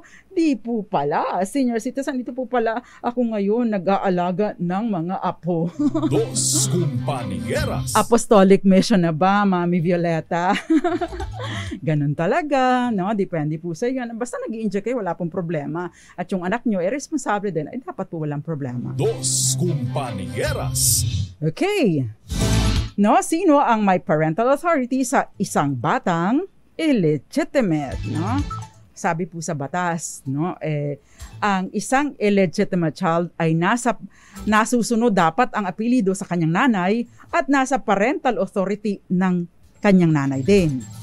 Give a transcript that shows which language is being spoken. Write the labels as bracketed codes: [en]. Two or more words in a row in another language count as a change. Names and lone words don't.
[tl] Di po pala, senior citizen, dito po pala ako ngayon nag-aalaga ng mga apo. Dos Compañeras. Apostolic mission na ba, Mami Violeta? Ganun talaga, no? Depende po sa iyo. Basta nag-i-enjoy kayo, wala pong problema. At yung anak nyo, responsable din, ay dapat po walang problema. Dos Compañeras. Okay. No, sino ang may [en] parental authority [tl] sa isang batang illegitimate, no? Sabi po sa batas, no, ang isang [en] illegitimate child [tl] ay nasusunod dapat ang apelyido sa kanyang nanay at nasa [en] parental authority [tl] ng kanyang nanay din.